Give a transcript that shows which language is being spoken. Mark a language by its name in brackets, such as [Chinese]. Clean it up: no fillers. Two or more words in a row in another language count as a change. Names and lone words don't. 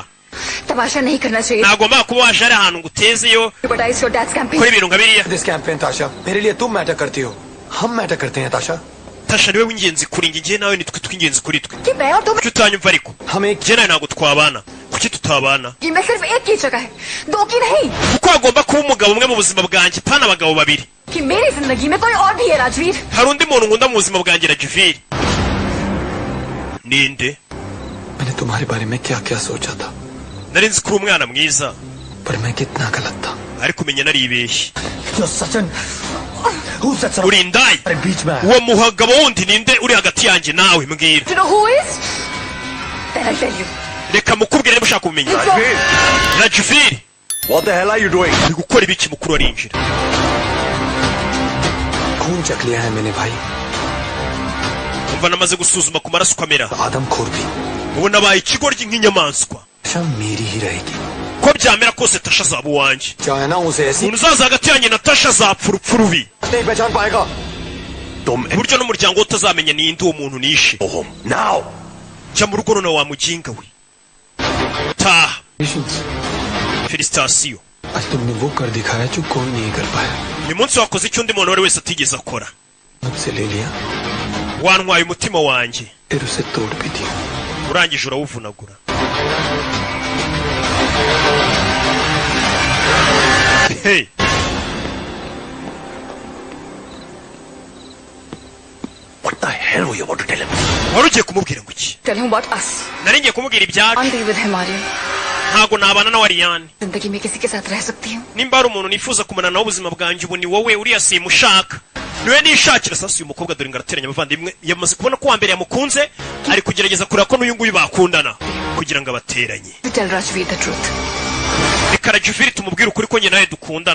[Hindi] तमाशा नहीं करना चाहिए. [Kinyarwanda] ntagomba kuba waje ari ahantu ngo utezeyo [English] Jeopardize your dad's campaign. [Kinyarwanda] kora ibintu nka biriya. [English] this campaign [Hindi] ताशा मेरे लिए तुम मैटर करती हो, हम मैटर करते हैं ताशा. [Kinyarwanda] Tasha niwe w'ingenzi kuri njye, njye nawe nitwe tw'ingenzi kuri twe. [Hindi] कि मैं और तुम [Kinyarwanda] kuki utanyumva ariko? [Hindi] हम एक [Kinyarwanda] njye nawe ntabwo twabana. kuki tutabana? [Hindi] कि मैं सिर्फ एक की जगह है, 2 की नहीं. [Kinyarwanda] kuko hagomba kuba umugabo umwe mu buzima bwanjye, pana abagabo babiri. [Hindi] कि मेरी जिंदगी में कोई और भी है राजवीर। [Kinyarwanda] hari undi muntu nkunda mu buzima bwanjye Rajvir. Ninde? [Hindi] मैंने तुम्हारे बारे में क्या क्या सोचा था, [Kinyarwanda] nari nzi ko uri umwana mwiza [Hindi] पर मैं कितना गलत था। [Kinyarwanda] ariko umenya naribeshye. [Hindi] सचिन [Kinyarwanda] uri indaya. uwo muhagabo wundi ninde uri hagati yanjye nawe mbwira. [English] You know who is? Then I'll tell you. [Kinyarwanda] reka mukubwire niba ushaka kumenya. Rajvir, [English] What the hell are you doing? [Kinyarwanda] uri gukora ibiki mukuru arinjira. [Hindi] खून चख लिया है मैंने भाई। [Kinyarwanda] umva namaze gusuzuma ku maraso kamera. [Hindi] आदमखोर भी। [Kinyarwanda] ubu nabaye ikigoryi nk'inyamaswa. [Hindi] शाम मेरी ही रहेगी। [Kinyarwanda] ko byamera kose Tasha azaba uwanjye. [Hindi] चाहे ना उसे ऐसी [Kinyarwanda] umuntu uzaza hagati yanjye na Tasha azapfa urupfu rubi. [Hindi] नहीं पहचान पाएगा। [Kinyarwanda] buryo n'umuryango we utazamenya ninde uwo muntu nishe. [English] Now. [Kinyarwanda] jya mu rugo none wa mujinga we. taha. Felicitations. [Hindi] आज तुमने वो कर दिखाया जो कोई नहीं कर पाया। [Kinyarwanda] uyu munsi wakoze icyo undi muntu wese atigeze akora. [Hindi] मुझसे ले लिया, [Kinyarwanda] wantwaye umutima wanjye [Hindi] फिर उसे तोड़ भी दिया। [Kinyarwanda] urangije urawuvunagura. [English] Hey. What the hell were you about to tell him? [Kinyarwanda] wari ugiye kumubwira ngo iki? [English] Tell him about us. [Kinyarwanda] nari ngiye kumubwira ibyacu. [English] Can't be with him, Aryan. [Kinyarwanda] ntago nabana na Aryan. [Hindi] जिंदगी में किसी के साथ रह सकती हूँ। [Kinyarwanda] nimba hari umuntu nifuza kumana nawe ubuzima bwanjye ubu ni wowe. uriya simushaka. niwe nishakira. sasa uyu mukobwa dore ngarateranya abavandimwe. yamaze kubona ko wa mbere yamukunze ari kugerageza kureba ko n'uyu nguyu bakundana kugira ngo abateranye. [English] Tell Rajveer the truth. [Kinyarwanda] reka Rajvir tumubwire ukuri ko njye nawe dukundana.